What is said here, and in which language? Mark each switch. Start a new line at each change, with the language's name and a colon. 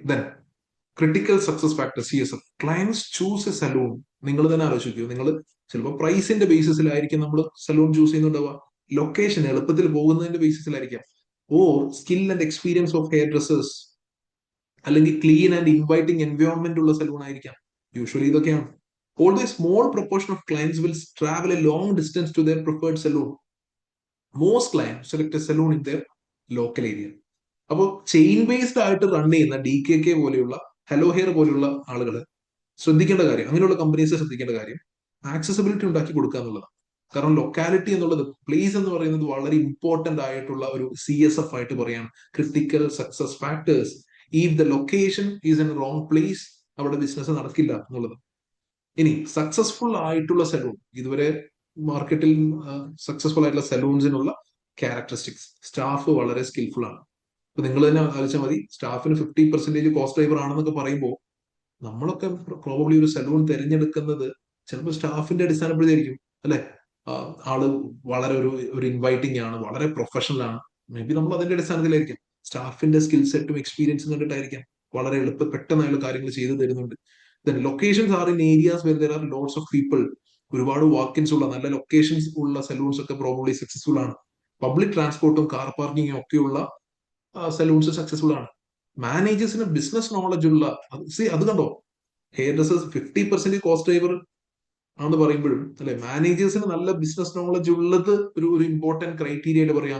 English: Then critical success factor CSF. Clients choose a salon.
Malayalam: നിങ്ങൾ തന്നെ ആലോചിക്കൂ. നിങ്ങൾ ചിലപ്പോൾ പ്രൈസിന്റെ ബേസിസിലായിരിക്കും നമ്മൾ സലൂൺ ചൂസ് ചെയ്യുന്നുണ്ടാവുക. ലൊക്കേഷൻ എളുപ്പത്തിൽ പോകുന്നതിന്റെ ബേസിസിലായിരിക്കാം.
English: or skill and experience of hair dressers,
Malayalam: അല്ലെങ്കിൽ ക്ലീൻ ആൻഡ് ഇൻവൈറ്റിംഗ് എൻവയോൺമെന്റ് ഉള്ള സലൂൺ ആയിരിക്കാം. യൂഷ്വലി ഇതൊക്കെയാണ്.
English: Although a small proportion of clients will travel a long distance to their preferred saloon, most clients select a saloon in their local area.
Malayalam: അപ്പോൾ chain based ആയിട്ട് run ചെയ്യുന്ന DKK പോലെയുള്ള, hello hair പോലെയുള്ള ആളുകൾ ശ്രദ്ധിക്കേണ്ട കാര്യം, അങ്ങനെയുള്ള കമ്പനീസ് ശ്രദ്ധിക്കേണ്ട കാര്യം, ആക്സസിബിലിറ്റി ഉണ്ടാക്കി കൊടുക്കുക എന്നുള്ളതാണ്. കാരണം ലൊക്കാലിറ്റി എന്നുള്ളത്, പ്ലേസ് എന്ന് പറയുന്നത് വളരെ ഇമ്പോർട്ടന്റ് ആയിട്ടുള്ള ഒരു CSF ആയിട്ട് പറയാണ്.
English: Critical success factors. If the location is in wrong place,
Malayalam: അവിടെ ബിസിനസ് നടക്കില്ല എന്നുള്ളത്. ഇനി സക്സസ്ഫുൾ ആയിട്ടുള്ള സലൂൺ, ഇതുവരെ മാർക്കറ്റിൽ സക്സസ്ഫുൾ ആയിട്ടുള്ള സലൂൺസിനുള്ള ക്യാരക്ടറിസ്റ്റിക്സ്. സ്റ്റാഫ് വളരെ സ്കിൽഫുൾ ആണ്. ഇപ്പൊ നിങ്ങൾ തന്നെ ആലോചിച്ചാൽ മതി, സ്റ്റാഫിന് 50% കോസ്റ്റ് ഡ്രൈവർ ആണെന്നൊക്കെ പറയുമ്പോൾ നമ്മളൊക്കെ പ്രോബബ്ലി ഒരു സലൂൺ തിരഞ്ഞെടുക്കുന്നത് ചിലപ്പോൾ സ്റ്റാഫിന്റെ അടിസ്ഥാനപ്പെടുത്തിയായിരിക്കും അല്ലെ. ആള് വളരെ ഒരു ഇൻവൈറ്റിംഗ് ആണ്, വളരെ പ്രൊഫഷണൽ ആണ്. മേ ബി നമ്മൾ അതിന്റെ അടിസ്ഥാനത്തിലായിരിക്കും. സ്റ്റാഫിന്റെ സ്കിൽ സെറ്റും എക്സ്പീരിയൻസും കണ്ടിട്ടായിരിക്കാം പെട്ടെന്ന് അയാൾ കാര്യങ്ങൾ ചെയ്തു തരുന്നുണ്ട്.
English: Then locations are in areas where there are lots of people.
Malayalam: ഒരുപാട് വാക്കിൻസ് ഉള്ള നല്ല ലൊക്കേഷൻസ് ഉള്ള സലൂൺസ് ഒക്കെ പ്രോബബ്ലി സക്സസ്ഫുൾ ആണ്. പബ്ലിക് ട്രാൻസ്പോർട്ടും കാർ പാർക്കിങ്ങും ഒക്കെയുള്ള സലൂൺസ് സക്സസ്ഫുൾ ആണ്. മാനേജേഴ്സിന് ബിസിനസ് നോളജ് ഉള്ള, അത് കണ്ടോ, ഹെയർ ഡ്രസ്സേഴ്സ് 50% കോസ്റ്റ് ഡ്രൈവർ ആണെന്ന് പറയുമ്പോഴും അല്ലെ, മാനേജേഴ്സിന് നല്ല ബിസിനസ് നോളജ് ഉള്ളത് ഒരു ഇമ്പോർട്ടന്റ് ക്രൈറ്റീരിയയിൽ പറയാം.